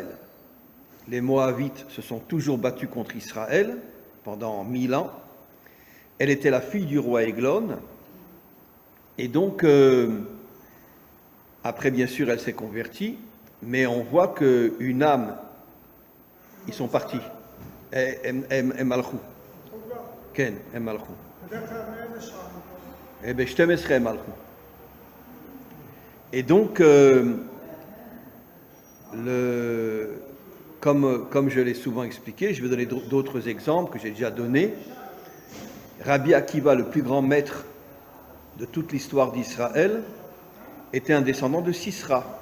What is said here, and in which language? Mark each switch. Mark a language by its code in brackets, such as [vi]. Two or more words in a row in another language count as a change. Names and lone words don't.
[fr] Les Moabites se sont toujours battus contre Israël pendant 1000 ans. Elle était la fille du roi Églon, et donc, après bien sûr elle s'est convertie, mais on voit qu'une âme, ils sont partis. [he] הם הלכו. כן, הם הלכו. ב-12 הם הלכו. [fr] Et donc, comme je l'ai souvent expliqué, je vais donner d'autres exemples que j'ai déjà donnés. Rabbi Akiva, le plus grand maître de toute l'histoire d'Israël, était un descendant de Sisra.